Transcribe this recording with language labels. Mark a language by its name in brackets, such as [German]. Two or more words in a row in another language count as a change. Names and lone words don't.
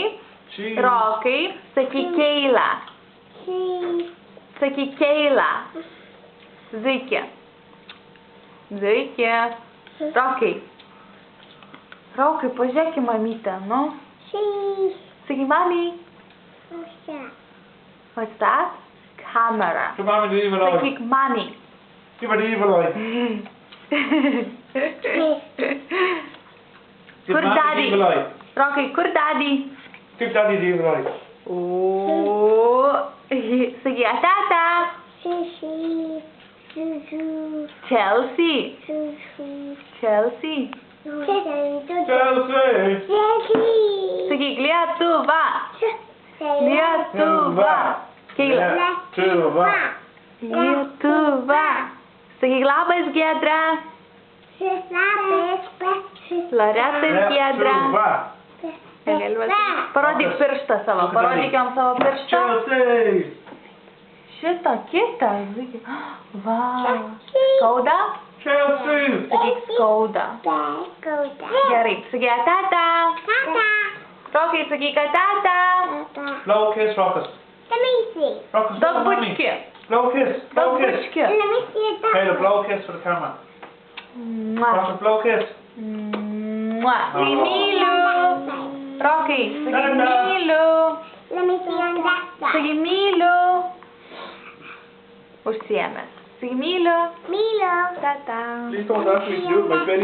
[Lithuanian] Rokai, sakyk Keila. Sakyk Keila. Zuikė. Zuikė. Rokai. Rokai, pažiūrėk į mamytę, nu. Sakyk, [English] mommy. What's that? [Lithuanian] Camera. Sakyk, mommy. [English] Give an evil eye. [Lithuanian] Kur daddy? Rokai, kur daddy? [English] Give daddy the evil eye. [Lithuanian] Oh. Sakyk, tata. Chelsea. Chelsea. Chelsea. Sakyk, Lietuva. Lietuva. Keila. Lietuva. Lietuva. Sakyk, labas Giedra. Loreta ir Giedra. Parodyk pirštą savo. Parodyk jam savo pirštą. Chelsea. Šitą kitą. Vau. Skauda? Chelsea. Sakyk, skauda. Gerai. Sakyk, tata. Rokai, sakyk, tata. [English] Blow kiss, Rockets. Let me see. Rockets, [Lithuanian] Daug bučki. [English] blow kiss. [Lithuanian] Daug [English] Blow kiss. [Lithuanian] bučki. [English] Let me see it. Caleb, blow kiss for the camera. Rockets, blow kiss. [Lithuanian] Sakyk, myliu. Rokai, sakyk, myliu. [English] Let me see on that side. [Lithuanian] Sakyk, myliu. Užsiėmęs. Sakyk, myliu. Milo. Tata. [English] Please don't actually do it, my belly.